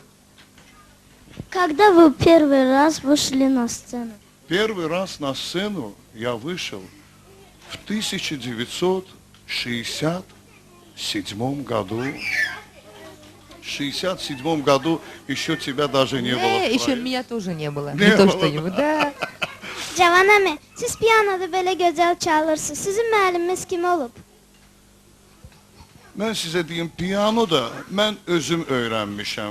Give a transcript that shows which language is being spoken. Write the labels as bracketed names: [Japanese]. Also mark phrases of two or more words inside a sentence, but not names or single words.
[Russian] Когда вы первый раз вышли на сцену? Первый раз на сцену я вышел В 1967 году, еще тебя даже не было. в Еще проекте. меня тоже не было. Не Не то было. что-нибудь, да. [Azerbaijani] Cavan əmi, siz pianoda belə gözəl çalırsınız. Sizin müəlliminiz kim olub? Mən sizə deyim, piano da mən özüm öyrənmişəm.